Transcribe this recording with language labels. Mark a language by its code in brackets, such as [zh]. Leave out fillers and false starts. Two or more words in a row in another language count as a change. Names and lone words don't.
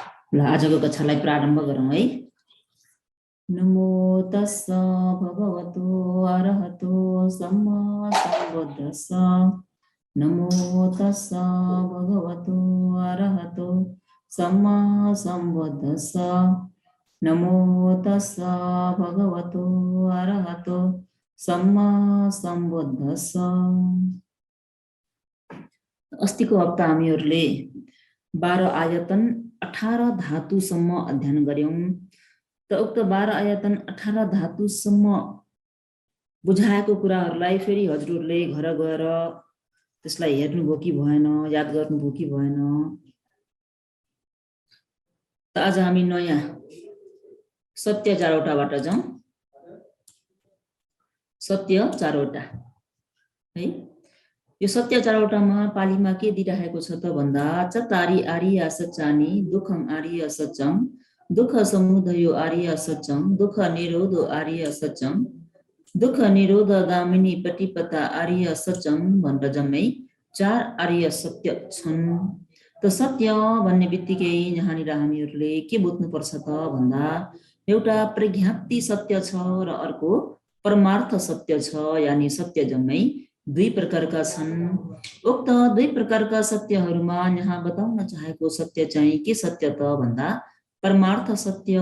[ne] ल आजको कक्षालाई प्रारम्भ गरौँ है। [pi] नमो तस्स भगवतो अरहतो सम्मा सम्बुद्दस्स। नमो तस्स भगवतो अरहतो सम्मा सम्बुद्दस्स। नमो तस्स भगवतो अरहतो सम्मा सम्बुद्दस्स। [ne] अस्तिको हप्ता हामीहरूले 12 आयतन 18 धातुसम्म अध्ययन गर्यौं। त उक्त 12 आयतन 18 धातुसम्म बुझाएको कुराहरूलाई फेरि हजुरहरूले घर गएर त्यसलाई हेर्नुभयो कि भएन, याद गर्नुभयो कि भएन। त आज हामी नयाँ सत्य 4वटाबाट जाउँ। सत्य 4वटा है। यो सत्य 4वटामा पालीमा के दिइराखेको छ त भन्दा [pi] चतारी आर्य सच्चानी दुखं आर्य सच्चम दुख समुदयो आर्य सच्चम दुख निरोधो आर्य सच्चम दुख निरोध गामिनी पटिपता आर्य सच्चम [ne] भनेर जम्मै 4 आर्य सत्य छन्। त सत्य भन्ने बित्तिकै यहाँनिर हामीहरूले के बुझ्नुपर्छ त भन्दा एउटा प्रज्ञाप्ति सत्य छ र अर्को परमार्थ सत्य छ। यानी सत्य जम्मै 2 प्रकारका छन्। उक्त 2 प्रकारका सत्यहरूमा यहाँ बताउन चाहेको सत्य चाहिँ के सत्य त भन्दा परमार्थ सत्य।